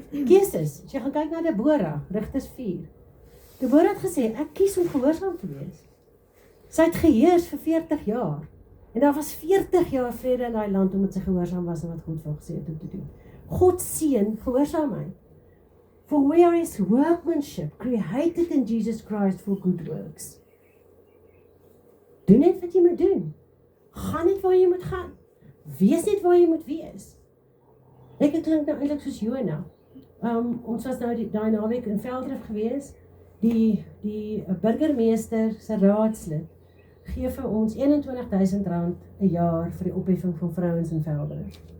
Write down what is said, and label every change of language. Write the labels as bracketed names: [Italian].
[Afrikaans] Keuses. As jy gaan kyk na Deborah, Rigters 4. Deborah het gesê, ek kies om gehoorsaam te wees. Sy het geheers vir 40 jaar. En daar was 40 jaar vrede in daai land omdat sy gehoorsaam was en wat God vir haar gesê het om te doen. God seën gehoorsaamheid. [English] For we are his workmanship, created in Jesus Christ for good works. [Afrikaans] Doen net wat jy moet doen. Gaan net waar jy moet gaan. Wees net waar jy moet wees. Ek klink nou eintlik soos Jona. Ons was nou daai naweek in Veldrif gewees. Die burgemeester se raadslid gee vir ons R21,000 'n jaar vir die opheffing van vrouens in Veldrif.